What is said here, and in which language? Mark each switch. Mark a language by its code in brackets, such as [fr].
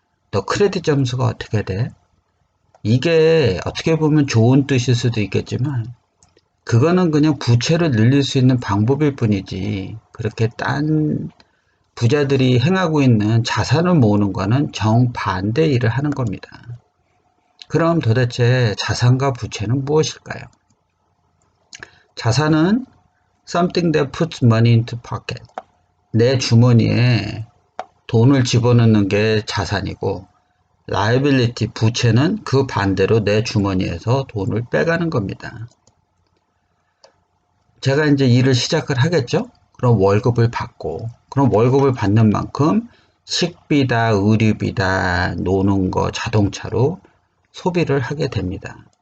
[ko] 너 크레딧 점수가 어떻게 돼? 이게 어떻게 보면 좋은 뜻일 수도 있겠지만 그거는 그냥 부채를 늘릴 수 있는 방법일 뿐이지 그렇게 딴 부자들이 행하고 있는 자산을 모으는 거는 정반대 일을 하는 겁니다. 그럼 도대체 자산과 부채는 무엇일까요? 자산은 [en] something that puts money into pocket. [ko] 내 주머니에 돈을 집어넣는 게 자산이고 liability, 부채는 그 반대로 내 주머니에서 돈을 빼가는 겁니다. 제가 이제 일을 시작을 하겠죠? 그럼 월급을 받고, 그럼 월급을 받는 만큼 식비다, 의류비다, 노는 거, 자동차로 소비를 하게 됩니다.